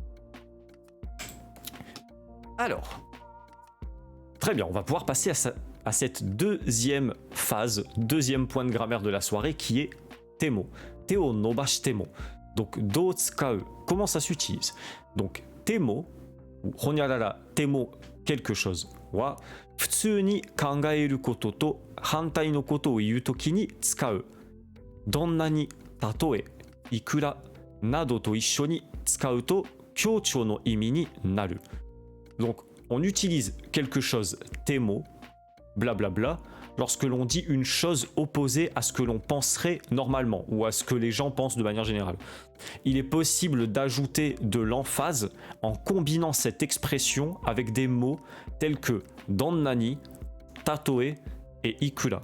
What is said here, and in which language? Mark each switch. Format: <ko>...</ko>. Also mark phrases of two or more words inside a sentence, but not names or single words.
<fr>Alors, très bien, on va pouvoir passer à cette 2e phase, 2e point de grammaire de la soirée qui est temo.</fr> <ja>手を伸ばしても. Donc, どう使う.</ja> <fr>Comment ça s'utilise? Donc,</fr> <ja>temo, ou ほにゃららても</ja> <fr>quelque chose</fr> <ja>は、普通に考えることと反対のことを言う時に使う. どんなに、たとえ、いくら、などと一緒に使うと強調の意味になる.</ja> <fr>Donc, on utilise quelque chose temo, blablabla, lorsque l'on dit une chose opposée à ce que l'on penserait normalement ou à ce que les gens pensent de manière générale. Il est possible d'ajouter de l'emphase en combinant cette expression avec des mots tels que donnani, tatoe et ikura.</fr>